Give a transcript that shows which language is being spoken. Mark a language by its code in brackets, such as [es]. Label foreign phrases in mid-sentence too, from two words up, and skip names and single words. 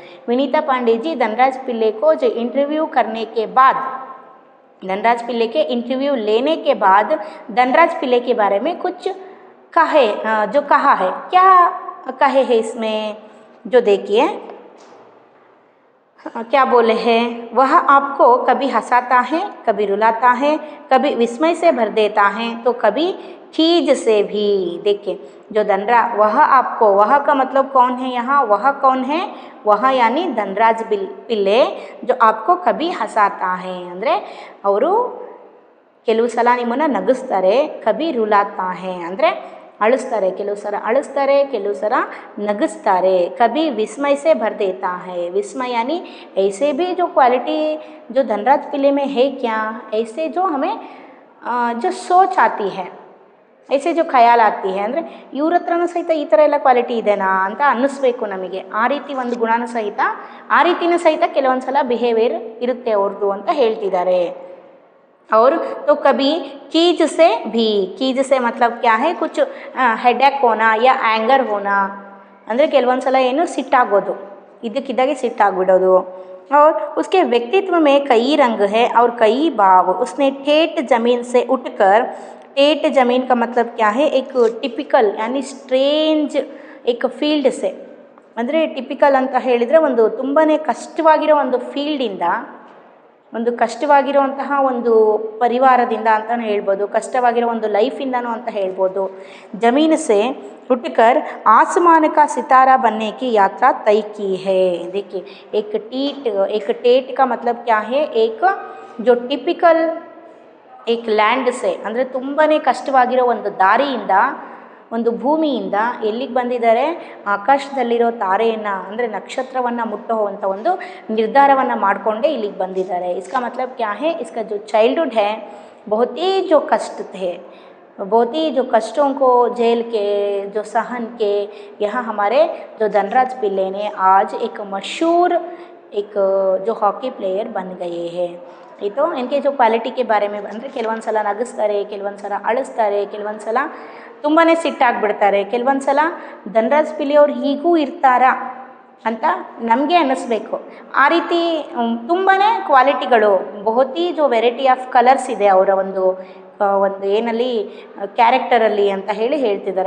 [hi] विनीता पांडे जी धनराज पिल्ले को जो इंटरव्यू करने के बाद, धनराज पिल्ले के इंटरव्यू लेने के बाद धनराज पिल्ले के बारे में कुछ कहे, जो कहा है, क्या कहे है इसमें, जो देखिए क्या बोले हैं, वह आपको कभी हंसाता है, कभी रुलाता है, कभी विस्मय से भर देता है, तो कभी खीज से भी। देखिए, जो वह आपको, वह का मतलब कौन है यहाँ, वह कौन है, वह यानी धनराज पिल्ले, जो आपको कभी हंसाता है, [kn] ಅಂದರೆ ಅವರು ಕೆಲವು ಸಲ ನಿಮ್ಮನ್ನು ನಗಿಸ್ತಾರೆ, [hi] कभी रुलाता है [kn] ಅಂದರೆ ಅಳಿಸ್ತಾರೆ, ಕೆಲವು ಸಲ ಅಳಿಸ್ತಾರೆ, ಕೆಲವು ಸಲ ನಗಿಸ್ತಾರೆ, [hi] कभी विस्मय से भर देता है। विस्मय यानी ऐसे भी जो क्वालिटी जो धनराज पिल्ले में है क्या, ऐसे जो हमें जो सोच आती है, ऐसे जो ख्याल आती है, [kn] ಅಂದರೆ ಇವ್ರ ಹತ್ರನೂ ಸಹಿತ ಈ ಥರ ಎಲ್ಲ ಕ್ವಾಲಿಟಿ ಇದೆನಾ ಅಂತ ಅನ್ನಿಸ್ಬೇಕು ನಮಗೆ. ಆ ರೀತಿ ಒಂದು ಗುಣನೂ ಸಹಿತ, ಆ ರೀತಿನೂ ಸಹಿತ ಕೆಲವೊಂದು ಸಲ ಬಿಹೇವಿಯರ್ ಇರುತ್ತೆ ಅವ್ರದ್ದು ಅಂತ ಹೇಳ್ತಿದ್ದಾರೆ. [hi] और तो कभी कीज से भी, कीज से मतलब क्या है, कुछ हेडेक होना या एंगर होना, [kn] ಅಂದರೆ ಕೆಲವೊಂದು ಸಲ ಏನು ಸಿಟ್ಟಾಗೋದು, ಇದಕ್ಕಿದ್ದಾಗೆ ಸಿಟ್ಟಾಗ್ಬಿಡೋದು. [hi] और उसके व्यक्तित्व में कई रंग है और कई भाव, उसने ठेठ ज़मीन से उठकर, ठेठ ज़मीन का मतलब क्या है, एक टिपिकल यानी स्ट्रेंज एक फील्ड से, [kn] ಅಂದರೆ ಟಿಪಿಕಲ್ ಅಂತ ಹೇಳಿದರೆ ಒಂದು ತುಂಬಾ ಕಷ್ಟವಾಗಿರೋ ಒಂದು ಫೀಲ್ಡಿಂದ, ಒಂದು ಕಷ್ಟವಾಗಿರುವಂತಹ ಒಂದು ಪರಿವಾರದಿಂದ ಅಂತಲೂ ಹೇಳ್ಬೋದು, ಕಷ್ಟವಾಗಿರೋ ಒಂದು ಲೈಫಿಂದನೂ ಅಂತ ಹೇಳ್ಬೋದು. [hi] ಜಮೀನ್ से उठकर आसमान का सितारा बनने की यात्रा तय की है। देखिए, एक टेट का मतलब क्या है, एक जो टिपिकल एक लैंड से, [kn] ಅಂದರೆ ತುಂಬಾ ಕಷ್ಟವಾಗಿರೋ ಒಂದು ದಾರಿಯಿಂದ, ಒಂದು ಭೂಮಿಯಿಂದ ಎಲ್ಲಿಗೆ ಬಂದಿದ್ದಾರೆ, ಆಕಾಶದಲ್ಲಿರೋ ತಾರೆಯನ್ನು ಅಂದರೆ ನಕ್ಷತ್ರವನ್ನು ಮುಟ್ಟುವಂಥ ಒಂದು ನಿರ್ಧಾರವನ್ನು ಮಾಡಿಕೊಂಡೇ ಇಲ್ಲಿಗೆ ಬಂದಿದ್ದಾರೆ. [hi] इसका मतलब क्या है, इसका जो चाइल्डहुड है बहुत ही जो कष्ट थे, बहुत ही जो कष्टों को झेल के, जो सहन के, यहाँ हमारे जो धनराज पिल्ले ने आज एक मशहूर एक जो हॉकी प्लेयर बन गए हैं. ये तो इनके जो क्वालिटी के बारे में, [kn] ಅಂದರೆ ಕೆಲವೊಂದು ಸಲ ನಗಿಸ್ತಾರೆ, ಕೆಲವೊಂದು ಸಲ ಅಳಿಸ್ತಾರೆ, ಕೆಲವೊಂದು ಸಲ ತುಂಬಾ ಸಿಟ್ಟಾಗ್ಬಿಡ್ತಾರೆ, ಕೆಲವೊಂದು ಸಲ ಧನರಾಜ್ ಪಿಲ್ಲೆ ಅವ್ರು ಹೀಗೂ ಇರ್ತಾರಾ ಅಂತ ನಮಗೆ ಅನ್ನಿಸ್ಬೇಕು. ಆ ರೀತಿ ತುಂಬಾ ಕ್ವಾಲಿಟಿಗಳು [hi] बहुती जो [en] variety of colours [kn] ಇದೆ ಅವರ ಒಂದು ಏನಲ್ಲಿ ಕ್ಯಾರೆಕ್ಟರಲ್ಲಿ ಅಂತ ಹೇಳ್ತಿದ್ದಾರೆ.